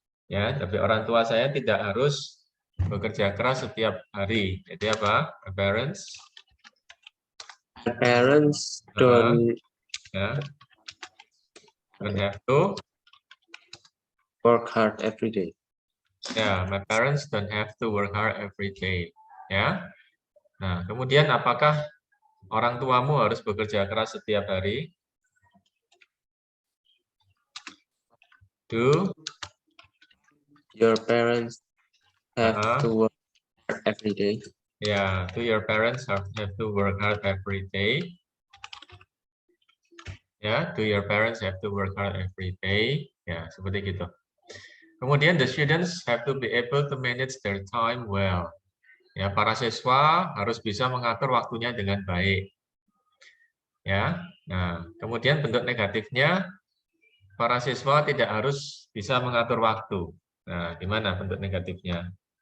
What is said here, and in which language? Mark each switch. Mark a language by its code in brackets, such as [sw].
[id] Ya, tapi orang tua saya tidak harus bekerja keras setiap hari. Jadi apa? [en] My parents don't ya, don't have to work hard every day. Ya, my parents don't have to work hard every day. [id] Ya. Nah, kemudian apakah orang tuamu harus bekerja keras setiap hari? [en] Do Your parents have Uh-uh. to work hard every day. Ya, do your parents have to work hard every day? Ya, do your parents have to work hard every day? Ya, [id] seperti gitu. [en] Kemudian the students have to be able to manage their time well. [id] Ya, para siswa harus bisa mengatur waktunya dengan baik. Ya. Nah, kemudian bentuk negatifnya para siswa tidak harus bisa mengatur waktu. Nah, gimana bentuk negatifnya?